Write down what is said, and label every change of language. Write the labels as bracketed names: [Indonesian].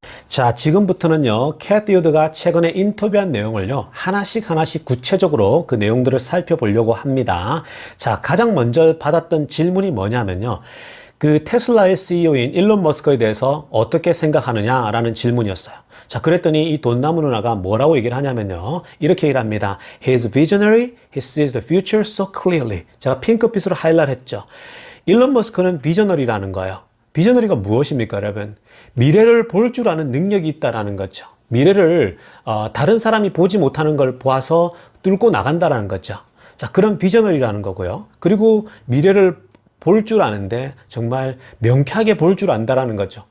[Korean] 자, 지금부터는요, 캣비우드가 최근에 인터뷰한 내용을요, 하나씩 구체적으로 그 내용들을 살펴보려고 합니다. 자, 가장 먼저 받았던 질문이 뭐냐면요, 그 테슬라의 CEO인 일론 머스크에 대해서 어떻게 생각하느냐라는 질문이었어요. 자, 그랬더니 이 돈나무 누나가 뭐라고 얘기를 하냐면요, 이렇게 얘기를 합니다. [English] He is visionary, he sees the future so clearly. [Korean] 제가 핑크빛으로 하이라이트 했죠. 일론 머스크는 비저너리라는 거예요. 비저너리가 무엇입니까, 여러분? 미래를 볼 줄 아는 능력이 있다라는 거죠. 미래를 다른 사람이 보지 못하는 걸 보아서 뚫고 나간다라는 거죠. 자, 그런 비저너리라는 거고요. 그리고 미래를 볼 줄 아는데 정말 명쾌하게 볼 줄 안다라는 거죠.